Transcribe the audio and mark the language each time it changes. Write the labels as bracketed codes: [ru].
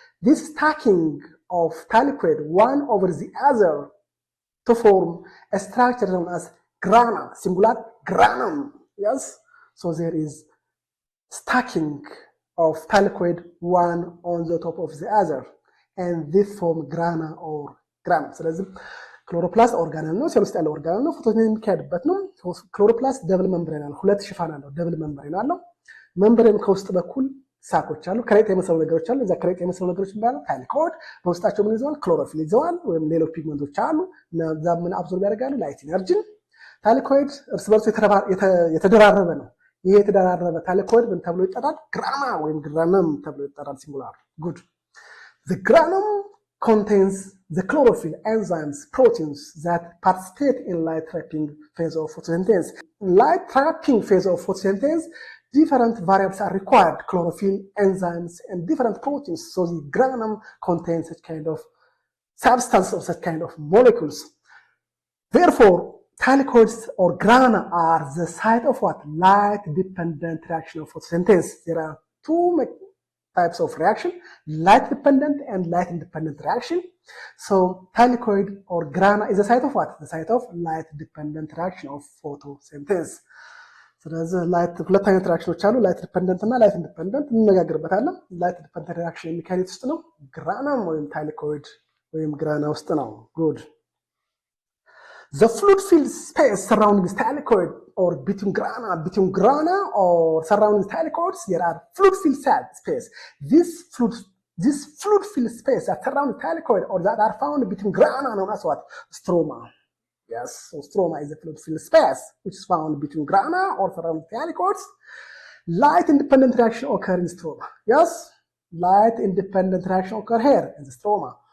[en] This stacking of thylakoid one over the other to form a structure known as grana, singular granum. Yes, so there is stacking of thylakoid one on the top of the other, and this form grana or granum. [am] So ክሎሮፕላስት ኦርጋነል ነው፣ ሴል ውስጥ ያለ ኦርጋነል ነው። ፎቶሲንቴሲስ የሚካሄድበት ነው። ክሎሮፕላስት ደብል መምብሬን አለው፣ ሁለት ሽፋን አለው፣ ደብል መምብሬን አለው። መምብሬን ከውስጥ በኩል ሳኮች አሉ፣ ከረጢት የመሰሉ ነገሮች አሉ። እዛ ከረጢት የመሰሉ ነገሮች የሚባለው ታይላኮይድ፣ በውስጣቸው ምን ይዘዋል? ክሎሮፊል ይዘዋል፣ ወይም ሌሎች ፒግመንቶች አሉ። እዛ ምን አብዞርብ ያደርጋሉ? ላይት ኢነርጂን። ታይላኮይድ እርስ በርሱ የተደራረበ ነው። ይሄ የተደራረበ ታይላኮይድ ምን ተብሎ ይጠራል? ግራና ወይም ግራነም ተብሎ ይጠራል። ሲንጉላር ጉድ። [en] The granum contains the chlorophyll, enzymes, proteins that participate in light trapping phase of photosynthesis. Light trapping phase of photosynthesis, different variables are required, chlorophyll, enzymes, and different proteins. So the granum contains such kind of substance or such kind of molecules. Therefore, thylakoids or grana are the site of what? Light-dependent reaction of photosynthesis. There are two types of reaction, light-dependent and light-independent reaction. So thylakoid or grana is the site of what? The site of light-dependent reaction of photosynthesis. [am] ስለዚህ ላይት ሁለት አይነት ሪአክሽኖች አሉ፣ ላይት ዲፔንደንት እና ላይት ኢንዲፔንደንት እንነጋገርበታለን። ላይት ዲፔንደንት ሪአክሽን የሚካሄድ ውስጥ ነው፣ ግራናም ወይም ታይላኮይድ ወይም ግራና ውስጥ ነው። ጉድ [en] The fluid-filled space surrounding the thylakoid or between grana or surrounding thylakoids, there are fluid-filled space. This fluid-filled space that surround thylakoid or that are found between grana known as what? Stroma. Yes, so stroma is a fluid-filled space which is found between grana or surrounding thylakoids. Light-independent reaction occur in stroma. Yes, light-independent reaction occur here in the stroma.